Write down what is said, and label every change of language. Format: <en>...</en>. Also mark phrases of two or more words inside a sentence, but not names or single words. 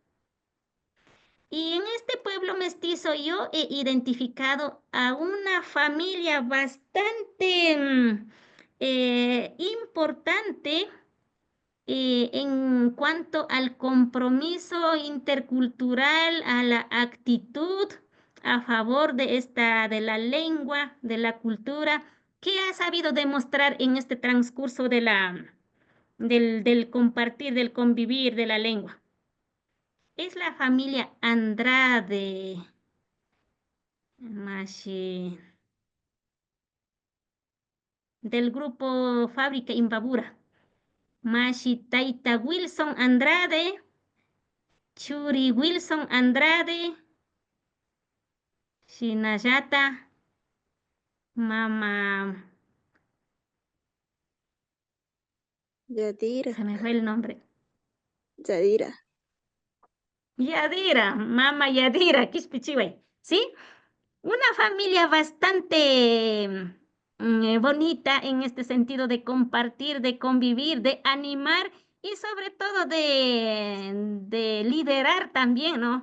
<es>Y en este pueblo mestizo yo he identificado a una familia bastante importante en cuanto al compromiso intercultural, a la actitud a favor de la lengua, de la cultura, que ha sabido demostrar en este transcurso del compartir, del convivir de la lengua. Es la familia Andrade, Mashi, del grupo Fábrica Imbabura.</es> <qu>Mashi Taita Wilson Andrade, Churi Wilson Andrade, Shinayata, Mama, Yadira,</qu> <es>se me fue el nombre. Yadira. Yadira, Mama Yadira, Kispichiway, ¿sí? Una familia bastante bonita en este sentido de compartir, de convivir, de animar y sobre todo de liderar también, ¿no?</es>